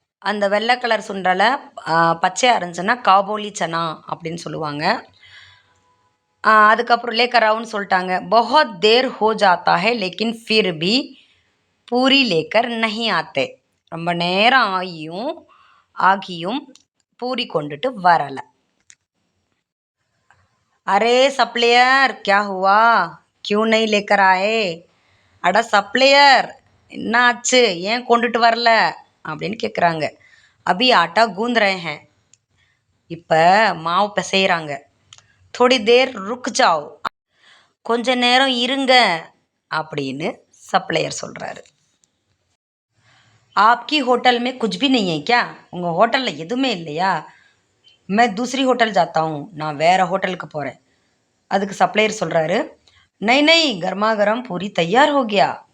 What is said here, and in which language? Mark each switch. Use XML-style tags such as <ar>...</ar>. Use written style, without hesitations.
<ta>அந்த வெள்ளை கலர் சுண்டலை பச்சையாக இருந்துச்சுன்னா காபோலி சனா அப்படின்னு சொல்லுவாங்க. அதுக்கப்புறம் லேக்கர் ஆவுன்னு சொல்லிட்டாங்க.</ta> <hi>बहुत देर हो जाता है लेकिन फिर भी பூரி லேக்கர் नहीं आते.</hi> <ta>ரொம்ப நேரம் ஆகியும் பூரி கொண்டுட்டு வரலை.</ta> <hi>அரே சப்ளையர் क्या हुआ क्यों नहीं लेकर आए.</hi> <ta>அட சப்ளையர் என்ன ஆச்சு, ஏன் கொண்டுட்டு வரல அப்படின்னு கேட்குறாங்க.</ta> <hi>அபி ஆட்டா கூந்த் ரहे हैं.</hi> <ta>இப்போ மாவு பிசைகிறாங்க.</ta> <hi>थोड़ी देर रुक जाओ.</hi> <ta>கொஞ்ச நேரம் இருங்க அப்படின்னு சப்ளையர் சொல்கிறாரு.</ta> <hi>आपकी होटल में कुछ भी नहीं है क्या.</hi> <ta>உங்கள் ஹோட்டலில் எதுவுமே இல்லையா.</ta> <hi>मैं दूसरी होटल जाता हूँ.</hi> <ta>நான் வேறு ஹோட்டலுக்கு போகிறேன். அதுக்கு சப்ளையர் சொல்கிறாரு,</ta> <hi>नहीं नहीं गर्मा गर्म पूरी तैयार हो गया.</hi>